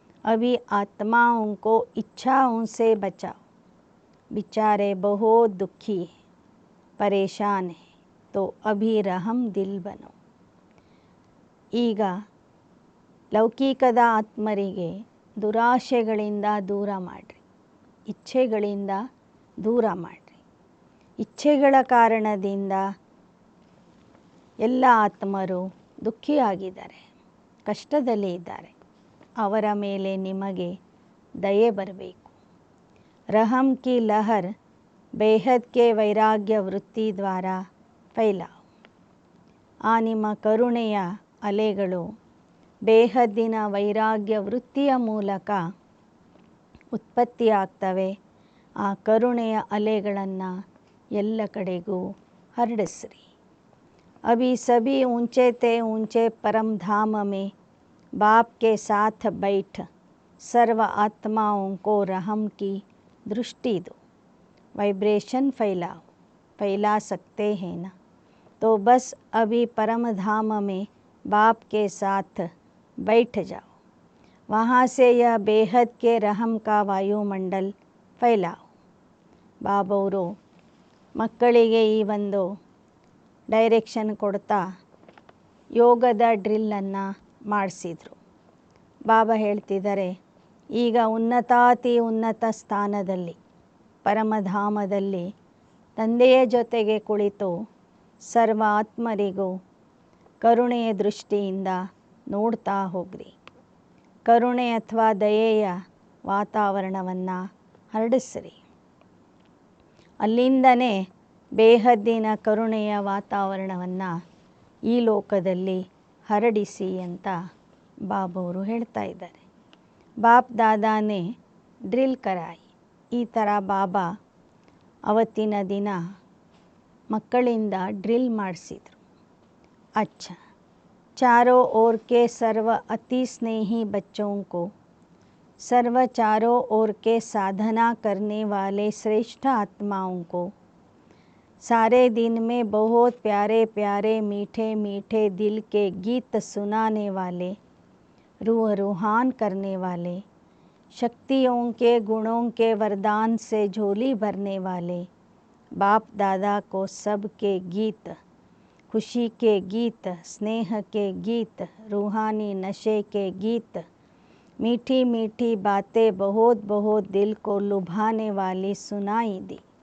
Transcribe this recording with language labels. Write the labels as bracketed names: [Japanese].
[Hindi] अभी आत्माओं को इच्छाओं से बचाओ. बेचारे बहुत दुखी है, परेशान है, तो अभी रहम दिल बनो. [Kannada] ಈಗ ಲೌಕಿಕದ ಆತ್ಮರಿಗೆ ದುರಾಶೆಗಳಿಂದ ದೂರ ಮಾಡಿರಿ, ಇಚ್ಛೆಗಳಿಂದ ದೂರ ಮಾಡಿರಿ. ಇಚ್ಛೆಗಳ ಕಾರಣದಿಂದ ಎಲ್ಲ ಆತ್ಮರು ದುಃಖಿಯಾಗಿದ್ದಾರೆ, ಕಷ್ಟದಲ್ಲಿ ಇದ್ದಾರೆ. ಅವರ ಮೇಲೆ ನಿಮಗೆ ದಯೆ ಬರಬೇಕು. [Hindi] रहम की लहर बेहद के वैराग्य वृत्ति द्वारा फैलाओ. [Kannada] ಆ ನಿಮ್ಮ ಕರುಣೆಯ ಅಲೆಗಳು ಬೇಹದ್ದಿನ ವೈರಾಗ್ಯ ವೃತ್ತಿಯ ಮೂಲಕ ಉತ್ಪತ್ತಿಯಾಗ್ತವೆ. ಆ ಕರುಣೆಯ ಅಲೆಗಳನ್ನು ಎಲ್ಲ ಕಡೆಗೂ ಹರಡಿಸ್ರಿ. [Hindi] अभी सभी ऊंचे ते ऊंचे परम धाम में बाप के साथ बैठ सर्व आत्माओं को रहम की दृष्टि दो. वाइब्रेशन फैलाओ. फैला सकते हैं ना? तो बस अभी परम धाम में बाप के साथ बैठ जाओ. वहाँ से यह बेहद के रहम का वायुमंडल फैलाओ. [Kannada] ಬಾಬವರು ಮಕ್ಕಳಿಗೆ ಈ ಒಂದು ಡೈರೆಕ್ಷನ್ ಕೊಡ್ತಾ ಯೋಗದ ಡ್ರಿಲ್ಲನ್ನು ಮಾಡಿಸಿದರು. ಬಾಬಾ ಹೇಳ್ತಿದ್ದಾರೆ, ಈಗ ಉನ್ನತಾತಿ ಉನ್ನತ ಸ್ಥಾನದಲ್ಲಿ ಪರಮಧಾಮದಲ್ಲಿ ತಂದೆಯ ಜೊತೆಗೆ ಕುಳಿತು ಸರ್ವ ಆತ್ಮರಿಗೂ ಕರುಣೆಯ ದೃಷ್ಟಿಯಿಂದ ನೋಡ್ತಾ ಹೋಗ್ರಿ. ಕರುಣೆ ಅಥವಾ ದಯೆಯ ವಾತಾವರಣವನ್ನು ಹರಡಿಸ್ರಿ. ಅಲ್ಲಿಂದನೇ ಬೇಹದ್ದಿನ ಕರುಣೆಯ ವಾತಾವರಣವನ್ನು ಈ ಲೋಕದಲ್ಲಿ ಹರಡಿಸಿ ಅಂತ ಬಾಬವರು ಹೇಳ್ತಾ ಇದ್ದಾರೆ. [Hindi] ಬಾಪ್ ದಾದಾನೇ ಡ್ರಿಲ್ ಕರಾಯಿ. [Kannada] ಈ ಥರ ಬಾಬಾ ಅವತ್ತಿನ ದಿನ ಮಕ್ಕಳಿಂದ ಡ್ರಿಲ್ ಮಾಡಿಸಿದರು. [Hindi] अच्छा, चारों ओर के सर्व अति स्नेही बच्चों को सर्व चारों ओर के साधना करने वाले श्रेष्ठ आत्माओं को सारे दिन में बहुत प्यारे प्यारे मीठे मीठे दिल के गीत सुनाने वाले, रूह रूहान करने वाले, शक्तियों के गुणों के वरदान से झोली भरने वाले बाप दादा को सब के गीत, खुशी के गीत, स्नेह के गीत, रूहानी नशे के गीत, मीठी मीठी बातें बहुत बहुत दिल को लुभाने वाली सुनाई दी.